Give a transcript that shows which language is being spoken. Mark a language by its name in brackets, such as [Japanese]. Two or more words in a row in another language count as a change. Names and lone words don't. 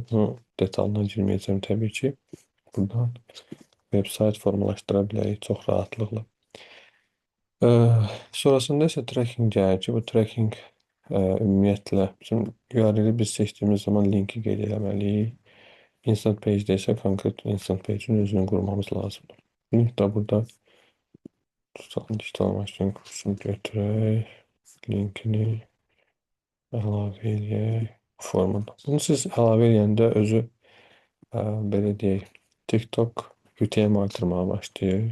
[Azerbaijani] Bunu detalına girməyəcəm təbii ki. Buradan veb-sayt formalaşdıra bilərik çox rahatlıqla. Sonrasında isə tracking gəlir ki, bu tracking ümumiyyətlə bizim URL-i biz seçdiyimiz zaman linki qeyd eləməliyik. [English] Instant page- [Azerbaijani] də isə konkret [English] instant page- [Azerbaijani] in özünü qurmamız lazımdır. Link də burada tutalım, [English] digital marketing [Azerbaijani] kursunu götürək. Linkini əlavə eləyək formada. Bunu siz əlavə eləyəndə özü belə deyək, TikTok UTM artırmağa başlayır.